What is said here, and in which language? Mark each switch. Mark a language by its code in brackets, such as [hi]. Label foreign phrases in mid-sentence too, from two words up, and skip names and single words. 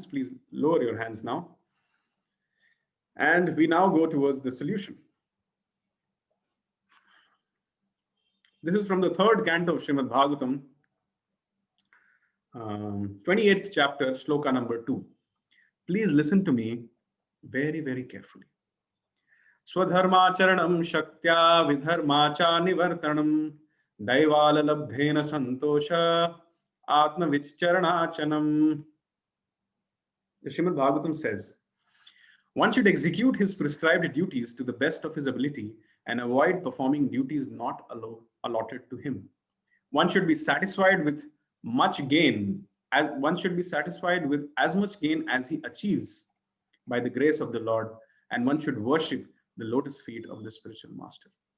[en] Please lower your hands now. And we now go towards the solution. This is from the third canto of Srimad Bhagavatam, 28th chapter, shloka number 2. Please listen to me very, very carefully. [sa] Swadharmacharanam shaktya vidharmacha nivartanam daivalalabdhena santosha atmavicharanachanam. [en] The Srimad Bhagavatam says, one should execute his prescribed duties to the best of his ability and avoid performing duties not allotted to him. One should be satisfied with much gain, one should be satisfied with as much gain as he achieves by the grace of the Lord, and one should worship the lotus feet of the spiritual master.